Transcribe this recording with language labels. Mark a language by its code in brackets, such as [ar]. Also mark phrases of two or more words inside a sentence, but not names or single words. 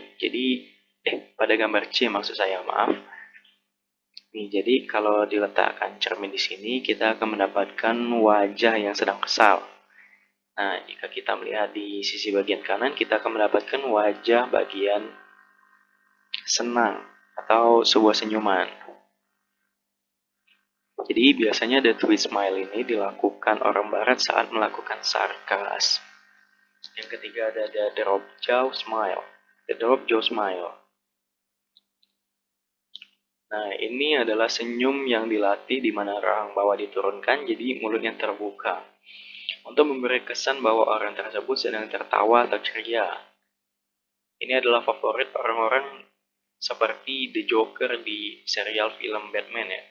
[id] Jadi, pada gambar C maksud saya, maaf. Nih, jadi kalau diletakkan cermin di sini, kita akan mendapatkan wajah yang sedang kesal. Nah, jika kita melihat di sisi bagian kanan, kita akan mendapatkan wajah bagian senang atau sebuah senyuman. Jadi biasanya [en] the twist smile [id] ini dilakukan orang barat saat melakukan sarkas. Yang ketiga ada [en] the drop jaw smile. The drop jaw smile. [id] Nah, ini adalah senyum yang dilatih di mana rahang bawah diturunkan jadi mulutnya terbuka. Untuk memberi kesan bahwa orang tersebut sedang tertawa atau ceria. Ini adalah favorit orang-orang seperti The Joker di serial film Batman ya.